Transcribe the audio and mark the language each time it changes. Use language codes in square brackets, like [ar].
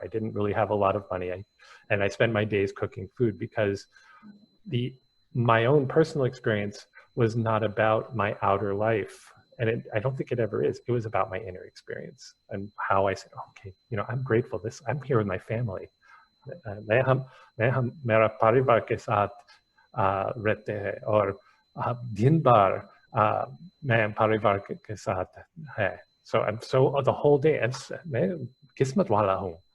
[en] I didn't really have a lot of money, and I spent my days cooking food, because my own personal experience was not about my outer life. And I don't think it ever is. It was about my inner experience and how I said, okay, I'm grateful. I'm here with my family. [hi] मेरा परिवार के साथ रहते हैं, और दिन भर मैं परिवार के साथ है. [en] So I'm the whole day, [hi] मैं किस्मत वाला हूँ.